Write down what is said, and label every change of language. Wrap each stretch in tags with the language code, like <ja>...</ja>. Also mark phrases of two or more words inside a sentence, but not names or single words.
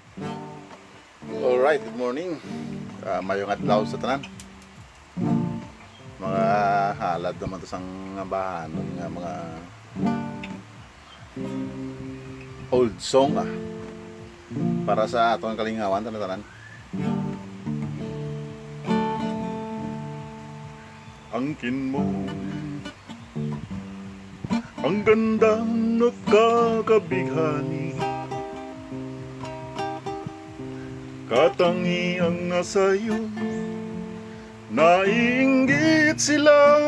<en>Alright, good morning.</en> <hil>Mayong adlaw sa tanan. Mga halad naman to sang bahan nga mga</hil> <en>old song</en> <hil>para sa atong kalingawan tanan.</hil> <tl>Angkin mo ang ganda nakakabighani, katangiang nga sa'yo naiinggit sila.</tl>